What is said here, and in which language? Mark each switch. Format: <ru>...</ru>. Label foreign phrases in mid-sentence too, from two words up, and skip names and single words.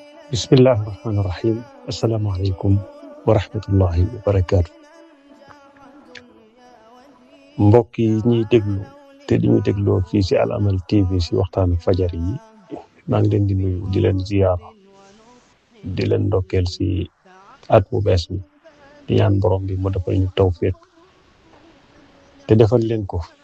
<ar>بسم الله الرحمن الرحيم السلام عليكم ورحمة الله وبركاته</ar> <wo>mbokk yi ñuy déglu te di ñu dégloo fii ci Al Amal TV ci waxtaanu fajar yi maa ngi leen di nuyu di leen ziyaara di leen ndokkeel ci at mu bees mi di ñaan borom bi mu defal ñu tawfiq te defal leen ko.</wo>